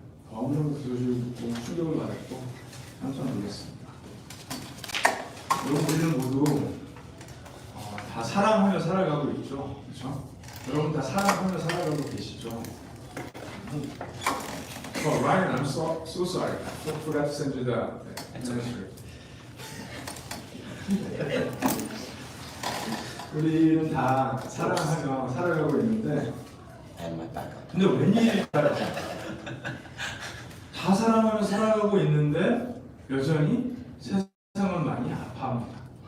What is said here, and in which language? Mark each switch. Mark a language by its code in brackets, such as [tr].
[ko] 너무너무 소식을 듣고 충격을 받았고 깜짝 놀랐습니다. 여러분, 우리는 모두 다 사랑하며 살아가고 있죠. 그렇죠? 여러분 다 사랑하며 살아가고 계시죠? [en] Ryan, I'm so sorry. I forgot to send you the transcript. [ko] 우리는 다 사랑하며 살아가고 있는데 근데 웬일일까요? 다 사랑하며 살아가고 있는데 여전히 세상은 많이 아파합니다.